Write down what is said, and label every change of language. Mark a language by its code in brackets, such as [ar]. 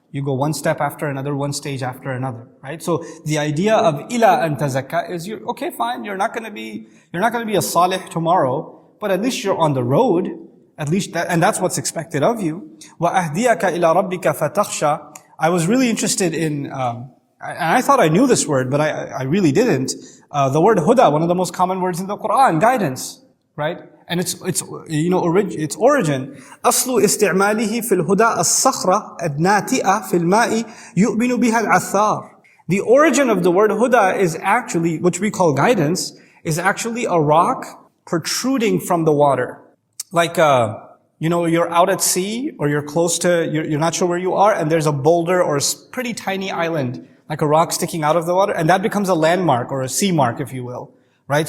[en] You go one step after another, one stage after another, right? So the idea of ila an tazakka is okay, fine, you're not going to be a salih tomorrow, but at least you're on the road, at least that, and that's what's expected of you. [ar] Wa ahdiyaka ila rabbika fatakhsha. [en] I was really interested in, and I thought I knew this word, but I really didn't. The word huda, one of the most common words in the Quran, guidance, right? And its origin. [ar] أصل استعماله في الهدى الصخرة الناتئة في الماء يؤمن بها العثار. [en] The origin of the word huda is actually, which we call guidance, is actually a rock protruding from the water. Like, you're out at sea, or you're close to, you're not sure where you are, and there's a boulder or a pretty tiny island, like a rock sticking out of the water, and that becomes a landmark or a sea mark, if you will. Right?